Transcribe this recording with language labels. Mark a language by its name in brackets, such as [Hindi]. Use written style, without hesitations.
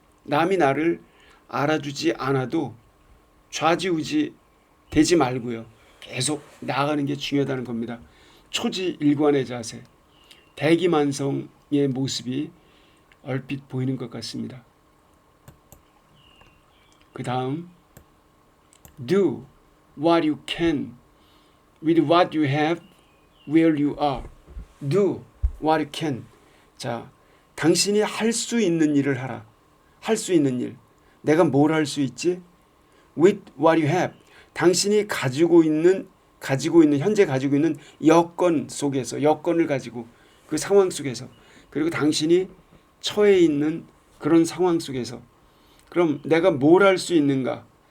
[Korean] 남이 나를 알아주지 않아도 좌지우지 되지 말고요. 계속 나아가는 게 중요하다는 겁니다. 초지일관의 자세, 대기만성의 모습이 얼핏 보이는 것 같습니다. 그 다음 [English] Do what you can with what you have where you are. Do what you can. [Korean] 자, 당신이 할 수 있는 일을 하라. 할 수 있는 일. 내가 뭘 할 수 있지? [English] With what you have. [Korean] 당신이 현재 가지고 있는 여건 속에서, 여건을 가지고 그 상황 속에서, 그리고 당신이 처해 있는 그런 상황 속에서, 그럼 내가 뭘 할 수 있는가?